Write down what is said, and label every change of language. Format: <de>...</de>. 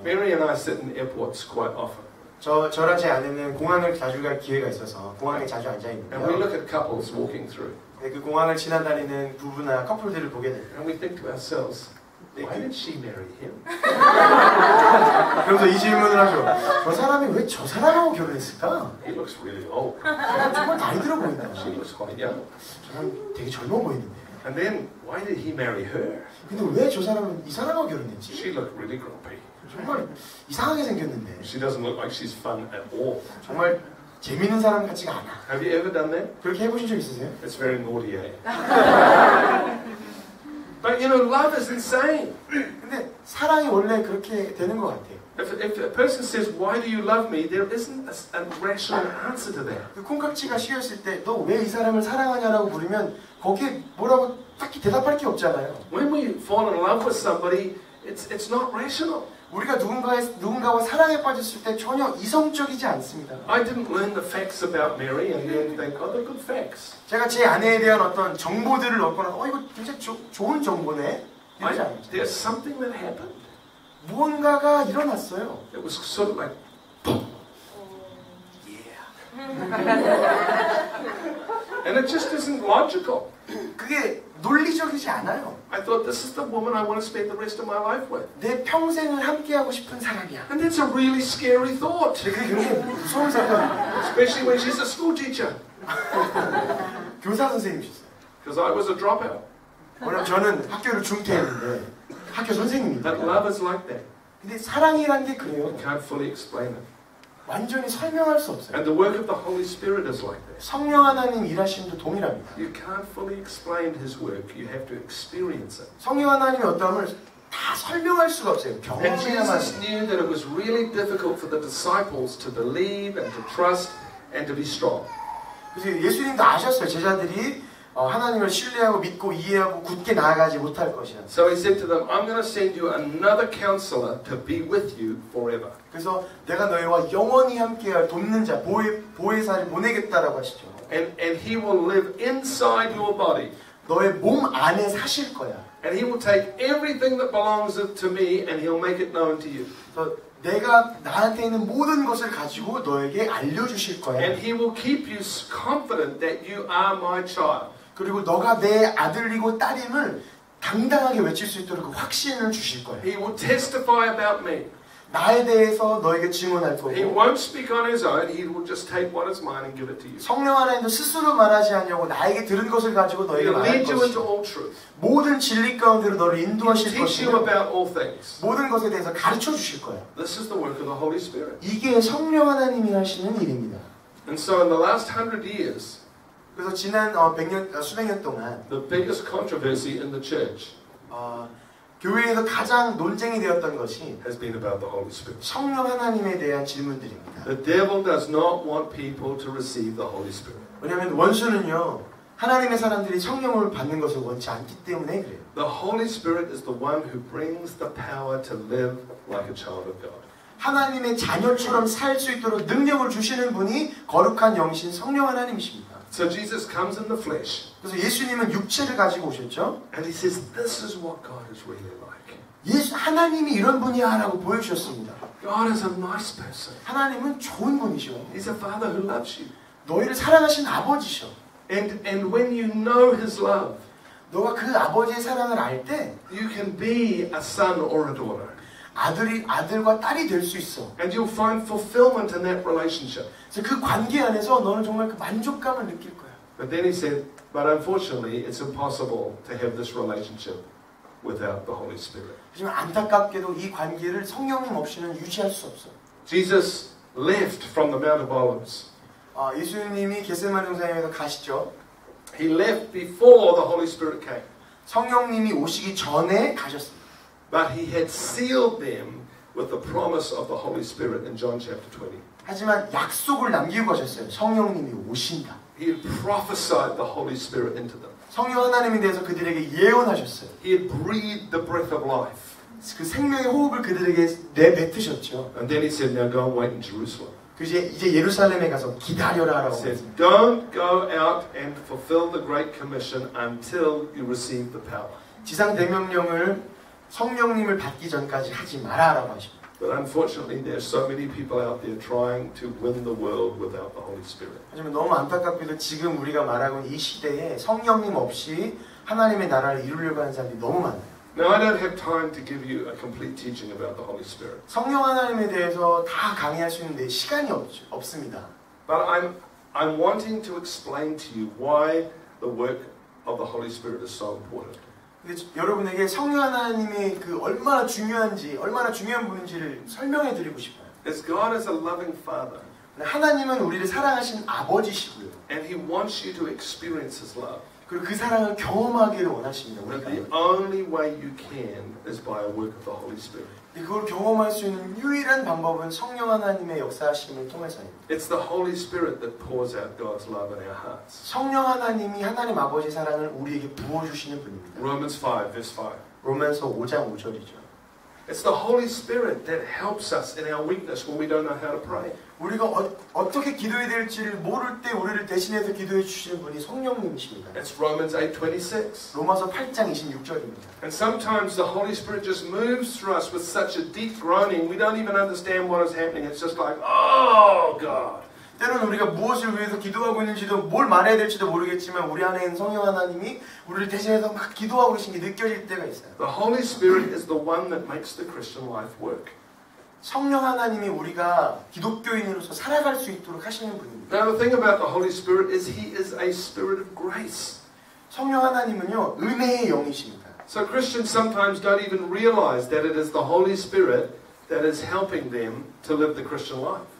<en>Mary and I sit in airports quite often.</en> <ko>저랑 제 아내는 공항을 자주 갈 기회가 있어서 공항에 자주 앉아</ko> <en>And we</en> <ko>있는데요.</ko> <en>look at couples walking through.</en> <ko>그 공항을 지나다니는 부부나 커플들을 보게 돼요.</ko> <en>And we think to ourselves, why did she marry him?</en> <ko>그러면서 이 질문을 하죠. 저 사람이 왜 저 사람하고 결혼했을까?</ko> <en>He looks really old.</en> <ko>정말 나이 들어 보인다.</ko> <en>She looks quite young.</en> <ko>저 사람 되게 젊어 보이는데.</ko> <en>And then, why did he marry her?</en> <ko>근데 왜 저 사람은 이 사람하고 결혼했지?</ko> <en>She looked really grumpy.</en> <ko>정말 이상하게 생겼는데.</ko> <en>She doesn't look like she's fun at all.</en> <ko>정말 재밌는 사람 같지가 않아.</ko> <en>Have you ever done that?</en> <ko>그렇게 해보신 적 있으세요?</ko> <en>It's very naughty, eh? But you know, love is insane.</en> <ko>근데 사랑이 원래 그렇게 되는 것 같아요.</ko> <en>If a person says, why do you love me? There isn't a rational answer to that.</en> <ko>그 콩깍지가 씌었을 때 너 왜 이 사람을 사랑하냐라고 물으면 거기에 뭐라고 딱히 대답할 게 없잖아요.</ko> <en>When we fall in love with somebody, it's not rational.</en> <ko>우리가 누군가와 사랑에 빠졌을 때 전혀 이성적이지 않습니다.</ko> <en>I didn't learn the facts about Mary and then think, oh, they're good facts.</en> <ko>제가 제 아내에 대한 어떤 정보들을 얻거나 이거 굉장히 좋은 정보네 이러지 않죠.</ko> <en>There's something that happened.</en> <ko>무언가가 일어났어요.</ko> <en>It was sort of like, boom. Yeah. And it just isn't logical.</en> <ko>그게 논리적이지 않아요.</ko> <en>I thought, this is the woman I want to spend the rest of my life with.</en> <ko>내 평생을 함께하고 싶은 사람이야.</ko> <en>And that's a really scary thought.</en> <ko>근데 그게 굉장히 무서운 생각이에요.</ko> <en>Especially when she's a school teacher.</en> <ko>교사 선생님이셨어요.</ko> <en>Because I was a dropout.</en> <ko>왜냐면 저는 학교를 중퇴했는데 학교 선생님입니다.</ko> <en>But love is like that.</en> <ko>근데 사랑이란 게 그래요.</ko> <en>You can't fully explain it.</en> <ko>완전히 설명할 수 없어요.</ko> <en>And the work of the Holy Spirit is like that.</en> <ko>성령 하나님 일하심도 동일합니다.</ko> <en>You can't fully explain His work. You have to experience it.</en> <ko>성령 하나님의 어떠함을 다 설명할 수가 없어요.</ko> <en>And</en> <ko>경험해야만</ko> <en>Jesus knew that it was really difficult for the disciples to believe and to trust and to be strong.</en> <ko>그래서 예수님도 아셨어요. 제자들이 하나님을 신뢰하고 믿고 이해하고 굳게 나아가지 못할 것이라.</ko> <en>So He said to them, I'm going to send you another counselor to be with you forever.</en> <ko>그래서 내가 너희와 영원히 함께할 돕는 자, 보혜사를 보내겠다라고 하시죠.</ko> <en>And He will live inside your body.</en> <ko>너의 몸 안에 사실 거야.</ko> <en>And He will take everything that belongs to me and He'll make it known to you.</en> <ko>그래서 내가 나한테 있는 모든 것을 가지고 너에게 알려주실 거야.</ko> <en>And He will keep you confident that you are my child.</en> <ko>그리고 너가 내 아들이고 딸임을 당당하게 외칠 수 있도록 그 확신을 주실 거예요.</ko> <en>He will testify about me.</en> <ko>나에 대해서 너에게 증언할</ko> <en>He</en> <ko>거고</ko> <en>won't speak on his own. He will just take what is mine and give it to you.</en> <ko>성령 하나님도 스스로 말하지 않냐고 나에게 들은 것을 가지고 너에게</ko> <en>He'll</en> <ko>말할</ko> <en>lead you into</en> <ko>것이고</ko> <en>all truth.</en> <ko>모든 진리 가운데로 너를</ko> <en>He'll</en> <ko>인도하실</ko> <en>teach you</en> <ko>것이고</ko> <en>about all things.</en> <ko>모든 것에 대해서 가르쳐 주실 거예요.</ko> <en>This is the work of the Holy Spirit.</en> <ko>이게 성령 하나님이 하시는 일입니다.</ko> <en>And so in the last 100 years,</en> <ko>그래서 지난 수백 년 동안</ko> <en>the biggest controversy in the church</en> <ko>교회에서 가장 논쟁이 되었던 것이</ko> <en>has been about the Holy Spirit.</en> <ko>성령 하나님에 대한 질문들입니다.</ko> <en>The devil does not want people to receive the Holy Spirit.</en> <ko>왜냐하면 원수는요 하나님의 사람들이 성령을 받는 것을 원치 않기 때문에 그래요.</ko> <en>The Holy Spirit is the one who brings the power to live like a child of God.</en> <ko>하나님의 자녀처럼 살 수 있도록 능력을 주시는 분이 거룩한 영신 성령 하나님이십니다.</ko> <en>So Jesus comes in the flesh.</en> <ko>그래서 예수님은 육체를 가지고 오셨죠.</ko> <en>And he says, this is what God is really like.</en> <ko>하나님이 이런 분이야 라고 보여주셨습니다.</ko> <en>God is a nice person.</en> <ko>하나님은 좋은 분이셔.</ko> <en>He's a father who loves you.</en> <ko>너희를 사랑하신 아버지셔.</ko> <en>And when you know his love,</en> <ko>너가 그 아버지의 사랑을 알 때</ko> <en>you can be a son or a daughter.</en> <ko>아들과 딸이 될 수 있어.</ko> <en>And you'll find fulfillment in that relationship.</en> <ko>그래서 그 관계 안에서 너는 정말 그 만족감을 느낄 거야.</ko> <en>But then he said, but unfortunately, it's impossible to have this relationship without the Holy Spirit.</en> <ko>하지만 안타깝게도 이 관계를 성령님 없이는 유지할 수 없어.</ko> <en>Jesus left from the Mount of Olives.</en> <ko>예수님이 겟세마네 동산에서 가시죠.</ko> <en>He left before the Holy Spirit came.</en> <ko>성령님이 오시기 전에 가셨습니다.</ko> <en>But he had sealed them with the promise of the Holy Spirit in John chapter 20.</en> <ko>하지만 약속을 남기고 가셨어요. 성령님이 오신다.</ko> <en>He had prophesied the Holy Spirit into them.</en> <ko>성령 하나님에 대해서 그들에게 예언하셨어요.</ko> <en>He had breathed the breath of life.</en> <ko>그 생명의 호흡을 그들에게 내뱉으셨죠.</ko> <en>And then he said, now go and wait in Jerusalem.</en> <ko>이제 예루살렘에 가서 기다려라라고</ko> <en>He said,</en> <ko>했습니다.</ko> <en>don't go out and fulfill the Great Commission until you receive the power.</en> <ko>지상 대명령을 성령님을 받기 전까지 하지 마라라고 하십니다.</ko> <en>But unfortunately, there are so many people out there trying to win the world without the Holy Spirit.</en> <ko>하지만 너무 안타깝게도 지금 우리가 말하고 있는 이 시대에 성령님 없이 하나님의 나라를 이루려고 하는 사람들이 너무 많아요.</ko> <en>Now, I don't have time to give you a complete teaching about the Holy Spirit.</en> <ko>성령 하나님에 대해서 다 강의할 수 있는데 시간이 없습니다.</ko> <en>But I'm wanting to explain to you why the work of the Holy Spirit is so important.</en> <ko>근데 여러분에게 성령 하나님이 그 얼마나 중요한지, 얼마나 중요한 분인지를 설명해 드리고 싶어요.</ko> <en>As God is a loving Father,</en> <ko>하나님은 우리를 사랑하신 아버지시고요.</ko> <en>and He wants you to experience His love.</en> <ko>그리고 그 사랑을 경험하기를 원하십니다.</ko> <en>But</en> <ko>우리가.</ko> <en>the only way you can is by a work of the Holy Spirit.</en> <ko>그걸 경험할 수 있는 유일한 방법은 성령 하나님의 역사하심을 통해서입니다.</ko> <en>It's the Holy Spirit that pours out God's love in our hearts.</en> <ko>성령 하나님이 하나님 아버지의 사랑을 우리에게 부어주시는 분입니다.</ko> <en>Romans 5, verse 5.</en> <ko>로마서 5장 5절이죠.</ko> <en>It's the Holy Spirit that helps us in our weakness when we don't know how to pray.</en> <ko>우리가 어떻게 기도해야 될지를 모를 때 우리를 대신해서 기도해 주시는 분이 성령님이십니다.</ko> <en>It's Romans 8:26.</en> <ko>로마서 8장 26절입니다.</ko> <en>And sometimes the Holy Spirit just moves through us with such a deep groaning, we don't even understand what is happening. It's just like, oh God.</en> <ko>때로는 우리가 무엇을 위해서 기도하고 있는지도 뭘 말해야 될지도 모르겠지만 우리 안에 있는 성령 하나님이 우리를 대신해서 막 기도하고 계신 게 느껴질 때가 있어요.</ko> <en>The Holy Spirit is the one that makes the Christian life work.</en> <ko>성령 하나님이 우리가 기독교인으로서 살아갈 수 있도록 하시는 분입니다.</ko> <en>Now the thing about the Holy Spirit is He is a spirit of grace.</en> <ko>성령 하나님은요 은혜의 영이십니다.</ko> <en>So Christians sometimes don't even realize that it is the Holy Spirit that is helping them to live the Christian life.</en>